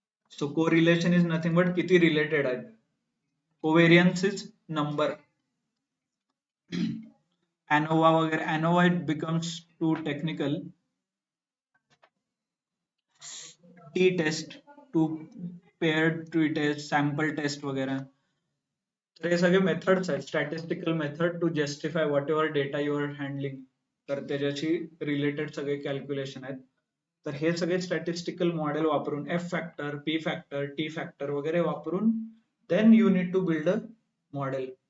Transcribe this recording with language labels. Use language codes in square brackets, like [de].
[mr] So correlation is nothing but किती related आहेत, कोवेरियन्स is number. [en] ANOVA वगैरे, ANOVA it becomes too technical. T-test, two paired t-test, sample test वगैरह. [mr] तर हे सगळे मेथड्स आहेत, statistical method to justify what ever data you R handling. तर त्याच्याशी रिलेटेड सगळे कॅल्क्युलेशन आहेत. तर हे सगळे स्टॅटिस्टिकल मॉडेल वापरून F factor, P factor, T factor वगैरे वापरून [en] Then you need to build a model.